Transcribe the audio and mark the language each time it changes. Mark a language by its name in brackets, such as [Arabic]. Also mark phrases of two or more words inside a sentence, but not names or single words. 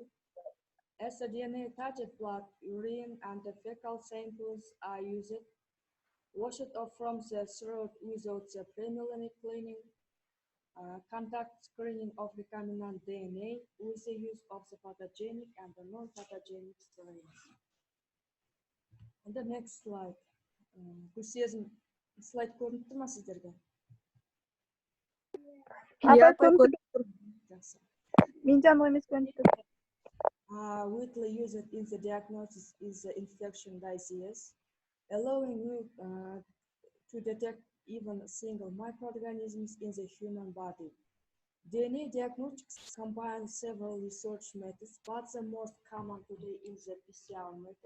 [English] As the DNA target blood, urine, and the fecal samples are used, washed off from the throat without the preliminary cleaning, contact screening of recombinant DNA with the use of the pathogenic and the non-pathogenic strains. And the next slide. [Kazakh] Гүлсезім, слайд көрініп тұр ма сіздерге? Апай көрініп тұр. Мен жаңа емес көрініп тұр. [English] Widely used in the diagnosis is the infection disease, allowing you to detect even single microorganisms in the human body. DNA diagnostics combines several research methods, but the most common today is the PCR method.